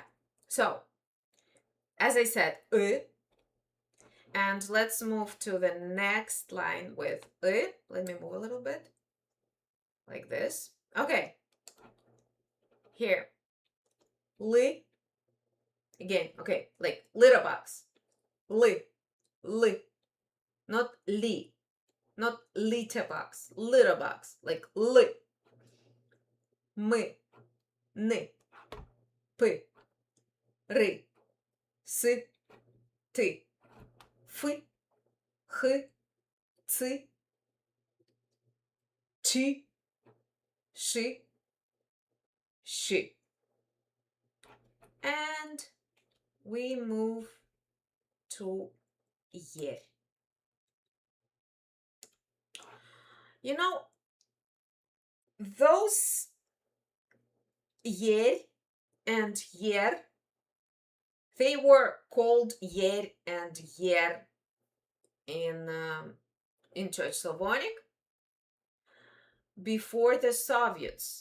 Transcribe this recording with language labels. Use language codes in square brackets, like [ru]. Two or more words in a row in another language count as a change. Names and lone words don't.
[en] So as I said, and let's move to the next line with Let me move a little bit like this. Okay. Here. Li. Again, okay, like litter box. Li. Li. Not li. Not litter box. Litter box. Like li. [ru] Ми. Ни. Пи. Ри. Си. Ти. Фи. Хи. Ци. Чи. Ши. [en] She. And we move to ye. You know, those yer and yer, they were called yer and yer in in Church Slavonic before the Soviets.